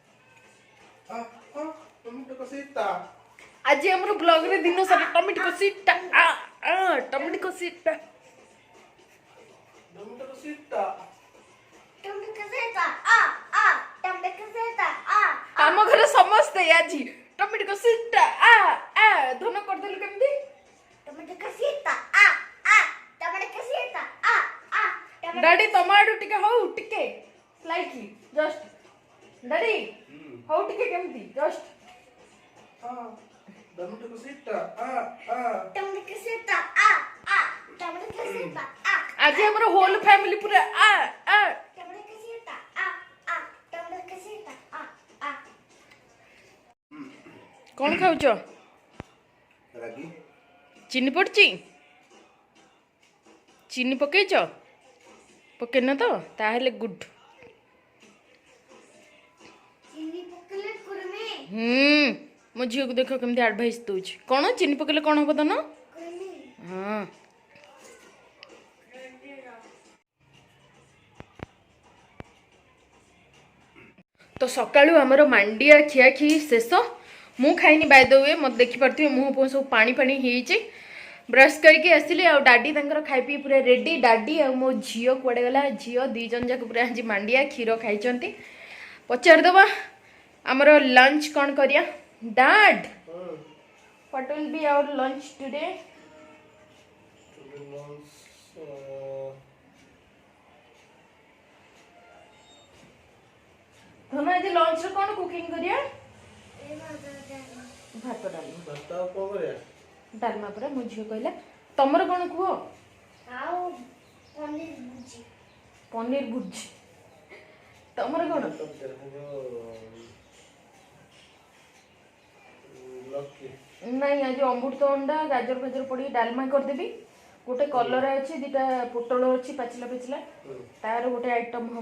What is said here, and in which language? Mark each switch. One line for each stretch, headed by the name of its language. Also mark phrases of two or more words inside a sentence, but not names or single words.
Odia: ଆଜି ଆମର ବ୍ଲଗରେ ଦିନ ସାରା ଟମାଟୋ କଷିଟା ଟମାଟୋ କଷିଟା ଆମ ଘରେ ସମସ୍ତେ ଆଜି ଟମାଟୋ କଷିଟା ଧନ କରିଦେଲୁ କେମିତି? ଟମାଟୋ କଷିଟା ଆ ଆ ଟମାଟୋ କଷିଟା ଆ ଆ ଡାଡି ତମ ଆଡୁ ଟିକେ ହଉ, ଟିକେ
English: slightly just.
Odia: ଡାଡି ହଉ ଟିକେ କେମିତି ଜଷ୍ଟ। ଟମାଟୋ କଷିଟା ଆ ଆ ଟମାଟୋ କଷିଟା ଆ ଆଜି ଆମର
English: whole family
Odia: ପୁରା ଟମାଟୋ କଷିଟା ଆ ଟମାଟୋ କଷିଟା ଆ କ'ଣ ଖାଉଛ? ଚିନି ପଡିଛି? ଚିନି ପକେଇଛ? ପକେଇନ ତ? ତାହେଲେ ଗୁଡ୍। ଚିନି ପକଲେ କୁରମେ ମୋ ଝିଅକୁ ଦେଖ କେମିତି ଆଡଭାଇସ୍ ଦଉଛି। କ'ଣ ଚିନି ପକେଇଲେ କ'ଣ ହବ ଧନ? कुरमे ହଁ ତ ସକାଳୁ ଆମର ମାଣ୍ଡିଆ ଖିଆଖି ଶେଷ। ମୁଁ ଖାଇନି
English: by the way,
Odia: ମୋତେ ଦେଖିପାରୁଥିବେ ମୁହଁ ଫୁହଁ ସବୁ ପାଣି ପାଣି ହେଇଛି। ବ୍ରସ୍ କରିକି ଆସିଲି, ଆଉ ଡାଡି ତାଙ୍କର ଖାଇ ପିଇ ପୁରା ରେଡି। ଡାଡି ଆଉ ମୋ ଝିଅ କୁଆଡ଼େ ଗଲା? ଝିଅ ଦୁଇ ଜଣ ଯାକ ପୁରା ଆଜି ମାଣ୍ଡିଆ କ୍ଷୀର ଖାଇଛନ୍ତି। ପଚାରିଦେବା ଆମର ଲଞ୍ଚ କ'ଣ କରିବା।
English: ଡାଡ୍ what will be our lunch today?
Odia: ଧନ ଆଜି ଲଞ୍ଚରେ କ'ଣ କୁକିଂ କରିବା? ଭାତ ଡାଲମା ପରା। ମୋ ଝିଅ କହିଲା ତମର କ'ଣ କୁହ? ଆଉ ପନିର ଭୁଜି ପନିର ଭୁଜି। ତମର କ'ଣ? ନାଇଁ ଆଜି ଅମୃତଭଣ୍ଡା ଗାଜର ଫାଜର ପଡ଼ିକି ଡାଲମା କରିଦେବି। ଗୋଟେ କଲରା ଅଛି, ଦିଟା ପୋଟଳ ଅଛି ପାଚିଲା ପାଚିଲା, ତାର ଗୋଟେ ଆଇଟମ୍ ହବ।